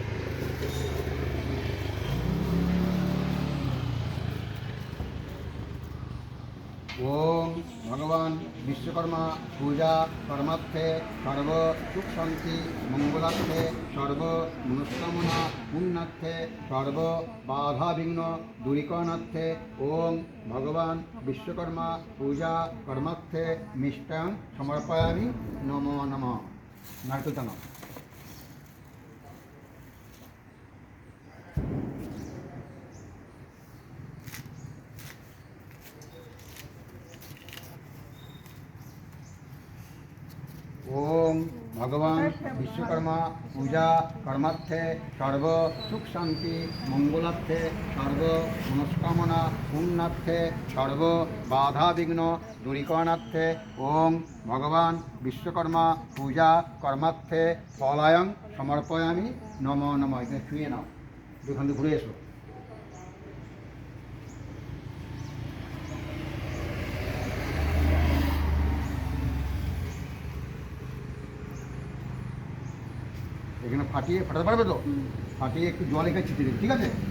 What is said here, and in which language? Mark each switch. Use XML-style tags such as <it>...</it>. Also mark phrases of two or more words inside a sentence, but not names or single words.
<sa>ওম ভগবান বিশ্বকর্মা পূজা কর্মার্থে সর্ব সুখ শান্তি মঙ্গলার্থে সর্ব মনস্কামনা পুণ্যার্থে সর্ব বাধা বিঘ্ন দূরীকরণার্থে ওম ভগবান বিশ্বকর্মা পূজা কর্মার্থে মিষ্টান সমর্পয়ামি নমো নমঃ।</sa> <bn>নারকেল টানো।</bn> <sa>ओम भगवान विश्वकर्मा पूजा कर्मार्थे सर्व सुख शांति मंगलार्थे सर्व मनस्कामना पुण्यार्थे सर्व बाधा विघ्न दूरीकरणार्थे ओम भगवान विश्वकर्मा पूजा कर्मार्थे फलायं समर्पयामि नमो नमः।</sa> <bn>এখানে শুয়ে নাও, দুখান ঘুরে এসো। এখানে ফাটাতে পারবে তো? ফাটিয়ে একটু জল এখানে ছিটিয়ে দেবে, ঠিক আছে?</bn>